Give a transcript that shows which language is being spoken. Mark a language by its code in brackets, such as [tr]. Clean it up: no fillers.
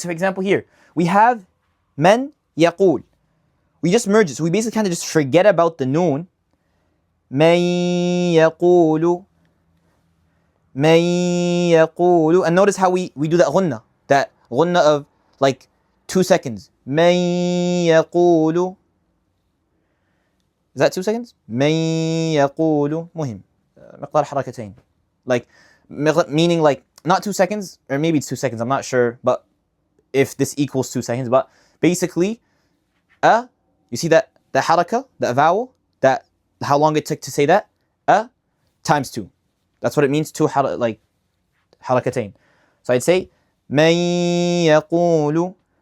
[en] So, for example, here we have man yaqul. We just merge it. So we basically kind of just forget about the noon. Man yaqulu. Man yaqulu. And notice how we do that ghunna. That ghunna of like 2 seconds. Man yaqulu. Is that 2 seconds? [ar] من يقول مهم مقدار حركتين. [en] Like meaning like not 2 seconds, or maybe it's 2 seconds, I'm not sure, but if this equals 2 seconds, but basically you see that the haraka, the vowel, that how long it took to say that, times 2. That's what it means, two like harakatain. So I'd say [ar] من يقول.